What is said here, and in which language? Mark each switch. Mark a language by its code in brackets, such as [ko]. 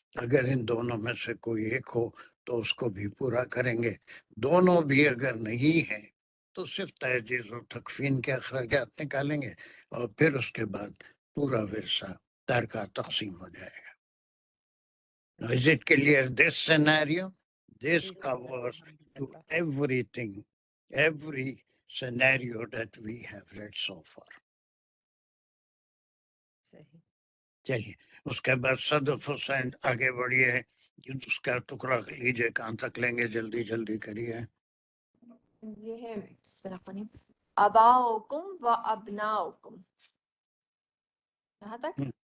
[ur] اگر ان دونوں میں سے کوئی ایک ہو تو اس کو بھی پورا کریں گے. دونوں بھی اگر نہیں ہیں تو صرف تحجیز و تکفین کے اخراجات نکالیں گے اور پھر اس کے بعد پورا ورثہ ترکہ تقسیم ہو جائے گا. [en] Is it clear this scenario? This covers to everything, every scenario that we have read so far. [ur] صحیح. چلیے اس کے بعد صدف حسین آگے بڑھیے، اس کا ٹکڑا لیجیے، کہاں تک لیں گے، جلدی جلدی کریے. یہ ہے بسم اللہ الرحمن الرحیم، اباؤکم و ابناؤکم، یہاں تک